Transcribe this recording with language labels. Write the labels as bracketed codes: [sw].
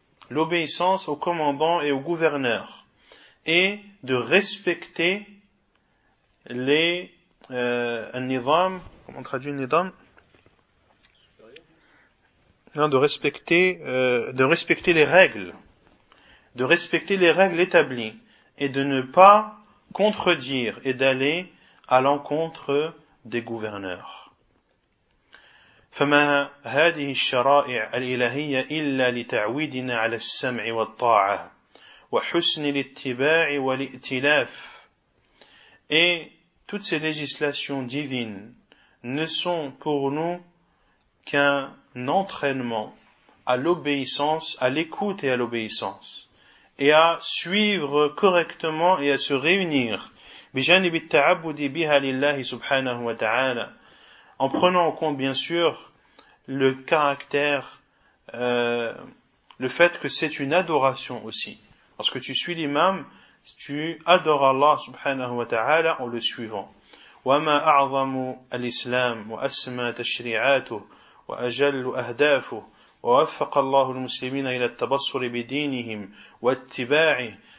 [fr] L'obéissance au commandant et au gouverneur. Et de respecter les nizam, comment on traduit nizam? Non, de respecter les règles. De respecter les règles établies. Et de ne pas contredire et d'aller à l'encontre des gouverneurs. [ar] فما هذه الشرائع الإلهية إلا لتعويدنا على السمع والطاعة وحسن الاتباع والائتلاف. [fr] Et toutes ces législations divines ne sont pour nous qu'un entraînement à l'obéissance, à l'écoute et à l'obéissance, et à suivre correctement et à se réunir [ar] بجانب التعبد بها لله سبحانه وتعالى, [fr] en prenant en compte bien sûr le caractère, le fait que c'est une adoration aussi. Lorsque tu suis l'imam, tu adores Allah subhanahu wa ta'ala en le suivant. [ar] وَمَا أَعْظَمُ الْإِسْلَامُ وَأَسْمَى تَشْرِعَاتُهُ وَأَجَلُّ أَهْدَافُهُ وَوَفَّقَ اللَّهُ الْمُسْلِمِينَ إِلَى التَّبَصُّرِ بِدِينِهِمْ وَاتِّبَاعِهِ